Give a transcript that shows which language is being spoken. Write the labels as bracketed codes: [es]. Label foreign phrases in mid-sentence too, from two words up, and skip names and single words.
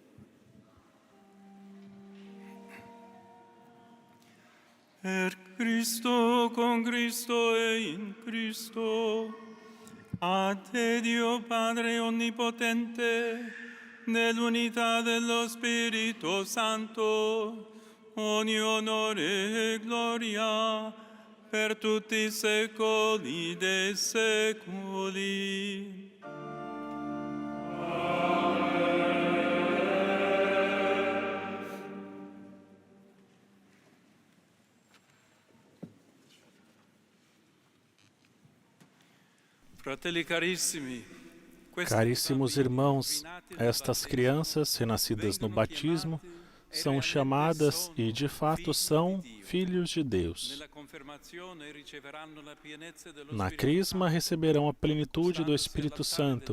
[it] Per Cristo, con Cristo e in Cristo, a te Dio Padre Onnipotente, nell'unità dello Spirito Santo, ogni onore e gloria per tutti i secoli dei secoli. Fratelli carissimi, [pt] Caríssimos irmãos, estas crianças renascidas no batismo são chamadas e, de fato, são filhos de Deus. Na crisma receberão a plenitude do Espírito Santo.